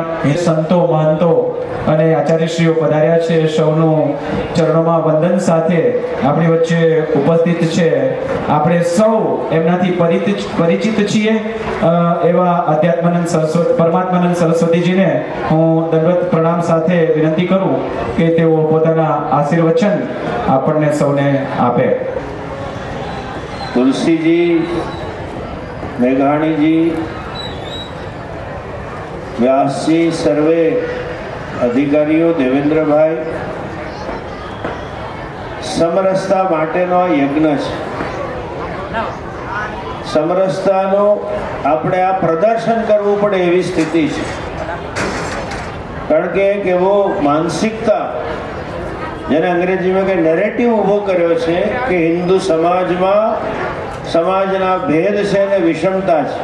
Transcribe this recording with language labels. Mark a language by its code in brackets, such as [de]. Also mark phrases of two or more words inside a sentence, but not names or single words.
[gu] એ સંતો મહંતો અને આચાર્યશ્રીઓ પધાર્યા છે, સૌનું ચરણોમાં વંદન સાથે આપણી વચ્ચે ઉપસ્થિત છે। આપણે સૌ એમનાથી પરિચિત છીએ એવા આધ્યાત્માનંદ સરસ્વતી પરમાત્માનંદ સરસ્વતીજીને હું દંડવત પ્રણામ સાથે વિનંતી કરું કે તેઓ પોતાના આશીર્વચન આપણને સૌને આપે। तुलसीजी, मेघाणी जी, व्यास जी, સર્વે અધિકારીઓ, देवेंद्र भाई, સમરસતા માટેનો યજ્ઞ છે। સમરસતાનો આપણે આ પ્રદર્શન કરવું પડે એવી સ્થિતિ છે, કારણ કે એક એવો માનસિકતા જેને [hi] अंग्रेजी में [gu] નેરેટિવ ઊભો કર્યો છે [hi] कि हिंदू समाज में [gu] સમાજના ભેદ છે ને વિષમતા છે।